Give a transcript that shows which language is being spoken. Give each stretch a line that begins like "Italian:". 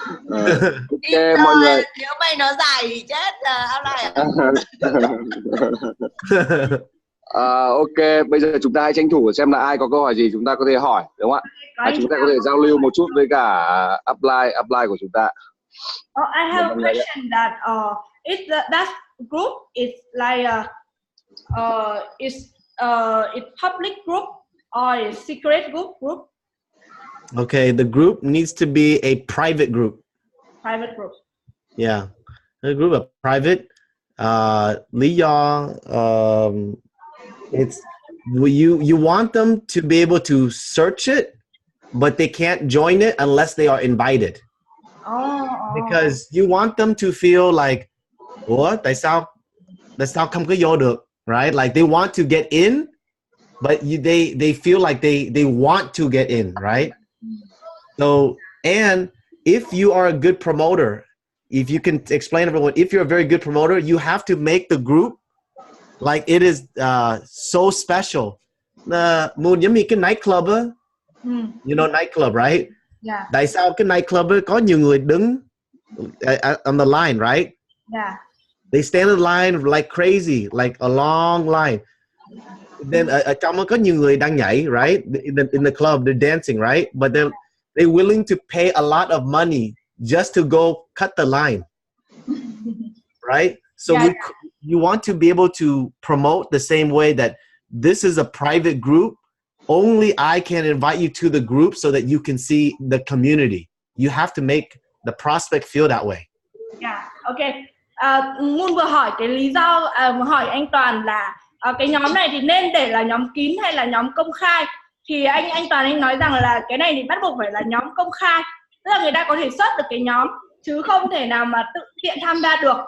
Vietnamese: Ok mọi người. Nếu mày nó dài thì chết ok, bây giờ chúng ta hãy tranh thủ xem là ai có câu hỏi gì chúng ta có thể hỏi, đúng không ạ? Chúng ta có thể giao lưu một chút với cả upline của chúng ta.
English: I have a question that that group is like it's public group or a secret group? Okay, the group needs to be a private group. Private group. Yeah, the group of private.
Vietnamese: Lý do,
English: it's you want them to be able to search it, but they can't join it unless they are invited. Because you want them to feel like, what?
Vietnamese: Tại sao không có vô được,
English: right? Like they want to get in, but they feel like they want to get in, right? So, and if you are a good promoter, if you can explain to everyone, if you're a very good promoter, you have to make the group like it is so special.
Vietnamese: Muốn giống như cái nightclub á,
English: you know nightclub, right? Yeah.
Vietnamese: Tại sao cái nightclub á có nhiều người đứng
English: on the line, right? Yeah. They stand in line like crazy, like a long line. Then
Vietnamese: ở trong có nhiều người đang nhảy,
English: right? In the club, they're dancing, right? But they're willing to pay a lot of money just to go cut the line, right? So yeah. You want to be able to promote the same way that this is a private group. Only I can invite you to the group so that you can see the community. You have to make the prospect feel that way. Yeah, okay.
Vietnamese: Moon vừa hỏi cái lý do, hỏi anh Toàn là cái nhóm này thì nên để là nhóm kín hay là nhóm công khai. Thì anh Toàn anh nói rằng là cái này thì bắt buộc phải là nhóm công khai, tức là người ta có thể search được cái nhóm chứ không thể nào mà tự tiện tham gia được.